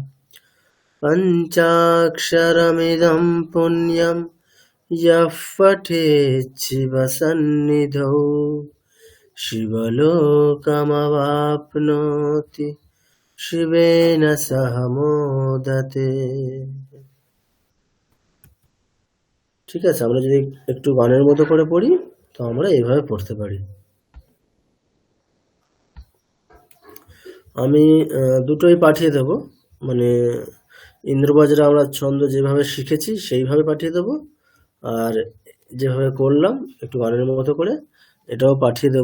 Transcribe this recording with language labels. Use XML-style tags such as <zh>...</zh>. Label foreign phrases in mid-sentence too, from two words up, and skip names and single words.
<sa>पञ्चाक्षरमिदं पुण्यं यः पठेत् शिवसन्निधौ शिवलोकमवाप्नोति शिवेन सह मोदते।</sa> <bn>ঠিক আছে, আমরা যদি একটু গানের মতো করে পড়ি তো আমরা এইভাবে পড়তে পারি। আমি দুটোই পাঠিয়ে দেব, মানে ইন্দ্রবজ্রা আমরা ছন্দ যেভাবে শিখেছি সেইভাবে পাঠিয়ে দেব, আর যেভাবে করলাম একটু গানের মতো করে এটাও পাঠিয়ে দেব।</bn>